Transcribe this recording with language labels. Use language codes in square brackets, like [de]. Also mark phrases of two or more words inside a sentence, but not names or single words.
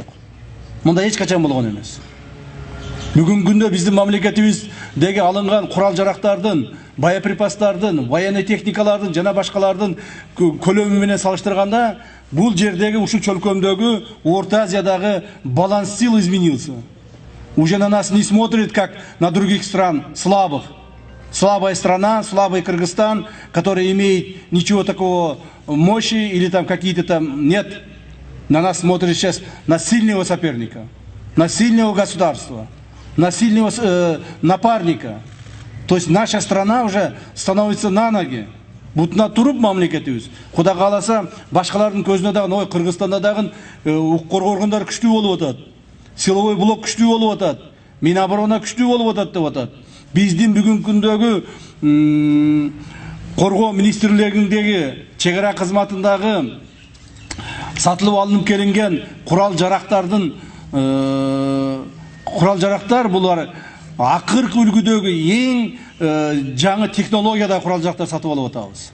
[ky] Мында эч качан болгон эмес. Бүгүнкү күндө биздин мамлекетибиздеги алынган курал жарактардын, [ru] боеприпастардын, военный техникалардын [ky] жана башкалардын көлөмү менен салыштырганда бул жердеги ушул чөлкөмдөгү Орта Азиядагы [ru] баланс сил изменился. Уже на нас не смотрит, как на других стран слабых. Слабая страна, слабый Кыргызстан, который имеет ничего такого мощи или там какие-то там нет. На нас смотрит сейчас на сильного соперника, на сильного государства, на сильного напарника. То есть наша страна уже становится на ноги. [ky] Бутуна туруп мамлекетибиз. Кудай кааласа башкалардын көзүнө дагы, ой Кыргызстанда дагы укук коргоо органдары күчтүү болуп атат. [ru] Силовой блок [ky] күчтүү болуп атат. Миноборона күчтүү болуп атат деп атат. Биздин бүгүнкү күндөгү коргоо министрлигиндеги чек ара кызматындагы сатылып алынып келинген курал жарактар булар акыркы үлгүдөгү эң жаңы технологияда курал жарактар сатып алып атабыз.